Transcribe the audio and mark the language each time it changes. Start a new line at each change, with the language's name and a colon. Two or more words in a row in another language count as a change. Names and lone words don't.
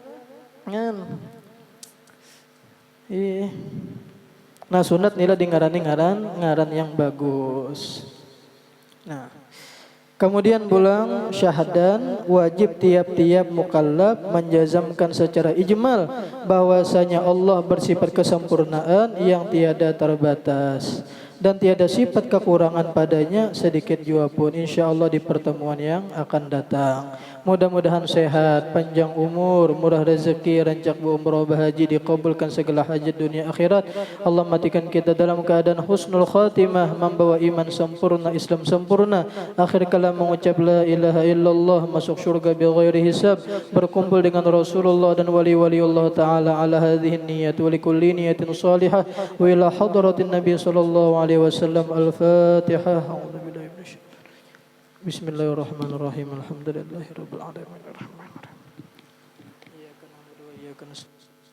Banjar: Nah sunat nila di ngaran yang bagus.
Malay: Nah. Kemudian pulang syahadan wajib tiap-tiap mukallaf menjazamkan secara ijmal bahwasanya Allah bersifat kesempurnaan yang tiada terbatas dan tiada sifat kekurangan padanya sedikit jua pun.
Indonesian: Insyaallah di pertemuan yang akan datang. Mudah-mudahan sehat, panjang umur, murah rezeki, rancak berumrah berhaji, dikabulkan segala hajat dunia akhirat. Allah matikan kita dalam keadaan
Arabic: حسن الخاتمة,
Indonesian: membawa iman sempurna, Islam sempurna. Akhir kalam mengucap
Arabic: لا إله إلا الله,
Indonesian: masuk syurga
Arabic: بغير حساب,
Indonesian: berkumpul dengan Rasulullah dan wali-wali Allah Ta'ala
Arabic: على هذه النية ولكل نية صالحة وإلى حضرة النبي صلى الله عليه وسلم. الفاتحة. بسم الله الرحمن الرحيم الحمد لله رب العالمين. الرحمن الرحيم. إياك نعبد وإياك نستعين.